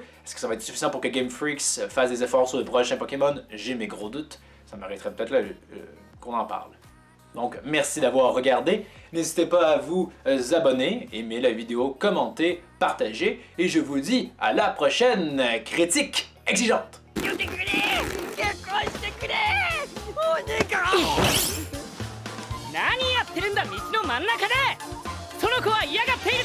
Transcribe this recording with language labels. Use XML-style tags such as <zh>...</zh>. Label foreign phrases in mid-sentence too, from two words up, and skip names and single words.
<fr>Est-ce que ça va être suffisant pour que Game Freaks fasse des efforts sur le prochain Pokémon? J'ai mes gros doutes, ça m'arrêterait peut-être là qu'on en parle. Donc merci d'avoir regardé, n'hésitez pas à vous abonner, aimer la vidéo, commenter, partager, et je vous dis à la prochaine critique exigeante!</fr> <ja>許してくれ結婚してくれお願い何やってるんだ道の真ん中でその子は嫌がっている</ja>